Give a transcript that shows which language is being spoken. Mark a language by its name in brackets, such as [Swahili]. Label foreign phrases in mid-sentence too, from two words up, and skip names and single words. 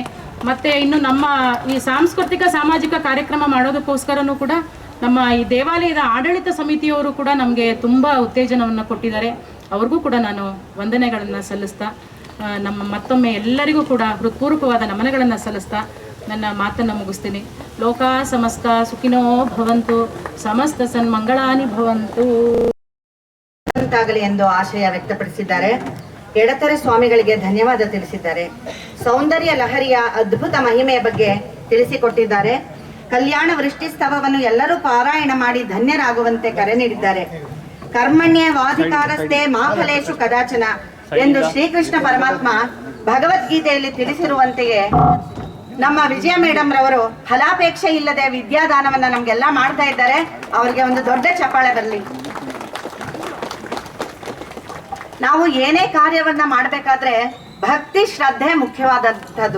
[Kannada] ಮತ್ತು ಇನ್ನು ನಮ್ಮ ಈ ಸಾಂಸ್ಕೃತಿಕ ಸಾಮಾಜಿಕ ಕಾರ್ಯಕ್ರಮ ಮಾಡೋದಕ್ಕೋಸ್ಕರನೂ ಕೂಡ ನಮ್ಮ ಈ ದೇವಾಲಯದ ಆಡಳಿತ ಸಮಿತಿಯವರು ಕೂಡ ನಮಗೆ ತುಂಬ ಉತ್ತೇಜನವನ್ನು ಕೊಟ್ಟಿದ್ದಾರೆ. ಅವ್ರಿಗೂ ಕೂಡ ನಾನು ವಂದನೆಗಳನ್ನು ಸಲ್ಲಿಸ್ತಾ ಮತ್ತೊಮ್ಮೆ ಎಲ್ಲರಿಗೂ ಕೂಡ ಹೃತ್ಪೂರ್ವಕವಾದ ನಮನಗಳನ್ನು ಸಲ್ಲಿಸ್ತಾ ನನ್ನ ಮಾತನ್ನು ಮುಗಿಸ್ತೀನಿ. [Sanskrit] ಲೋಕಾ ಸಮಸ್ತ ಸುಖಿನೋ ಭವಂತು, ಸಮಸ್ತ ಸನ್ಮಂಗಳಾನಿ ಭವಂತು [Kannada] ಆಗಲಿ ಎಂದು ಆಶಯ ವ್ಯಕ್ತಪಡಿಸಿದ್ದಾರೆ. ಎಡತೆರೆ ಸ್ವಾಮಿಗಳಿಗೆ ಧನ್ಯವಾದ ತಿಳಿಸಿದ್ದಾರೆ. ಸೌಂದರ್ಯ ಲಹರಿಯ ಅದ್ಭುತ ಮಹಿಮೆಯ ಬಗ್ಗೆ ತಿಳಿಸಿಕೊಟ್ಟಿದ್ದಾರೆ. ಕಲ್ಯಾಣ ವೃಷ್ಟಿಸ್ತವವನ್ನು ಎಲ್ಲರೂ ಪಾರಾಯಣ ಮಾಡಿ ಧನ್ಯರಾಗುವಂತೆ ಕರೆ ನೀಡಿದ್ದಾರೆ. [Sanskrit] ಕರ್ಮಣ್ಯ ವಾಧಿಕಾರಸ್ಥೆ ಮಾ ಫಲೇಶು ಕದಾಚನ [Kannada] ಎಂದು ಶ್ರೀಕೃಷ್ಣ ಪರಮಾತ್ಮ ಭಗವದ್ಗೀತೆಯಲ್ಲಿ ತಿಳಿಸಿರುವಂತೆಯೇ ನಮ್ಮ ವಿಜಯ ಮೇಡಮ್ ರವರು ಫಲಾಪೇಕ್ಷೆ ಇಲ್ಲದೆ ವಿದ್ಯಾದಾನವನ್ನ ನಮ್ಗೆಲ್ಲ ಮಾಡ್ತಾ ಇದ್ದಾರೆ. ಅವರಿಗೆ ಒಂದು ದೊಡ್ಡ ಚಪ್ಪಾಳೆ ಬರಲಿ. ನಾವು ಏನೇ ಕಾರ್ಯವನ್ನ ಮಾಡಬೇಕಾದ್ರೆ ಭಕ್ತಿ ಶ್ರದ್ಧೆ ಮುಖ್ಯವಾದಂಥದ್ದು.